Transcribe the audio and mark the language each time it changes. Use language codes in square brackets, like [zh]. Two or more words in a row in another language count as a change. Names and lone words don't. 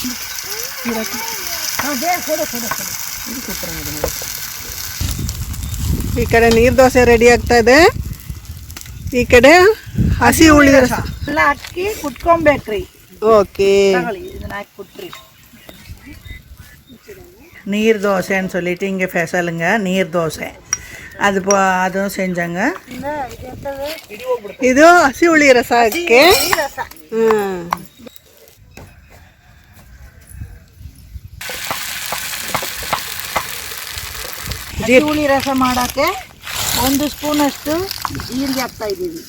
[kn] ಈ ಕಡೆ ನೀರ್ ದೋಸೆ ರೆಡಿ ಆಗ್ತಾ ಇದೆ, ಈ ಕಡೆ ಹಸಿ ಹುಳಿ ರಸ ಎಲ್ಲ ಹಾಕಿ ಕುಟ್ಕೊಬೇಕ್ರಿ. ಓಕೆ, ಇದನ್ನ ಹಾಕಿ ಕುಟ್ರಿ. [ta] நீர் தோசைன்னு சொல்லிட்டு இங்கே ஸ்பெஷலுங்க நீர் தோசை. அதுவும் செஞ்சாங்க. [kn] ಇದು ಹಸಿ ಹುಳಿ ರಸಕ್ಕೆ. ಹಸಿ ಹುಳಿ ರಸ ಮಾಡೋಕ್ಕೆ 1 ಸ್ಪೂನಷ್ಟು ಜೀರಿಗೆ ಹಾಕ್ತಾ ಇದ್ದೀವಿ.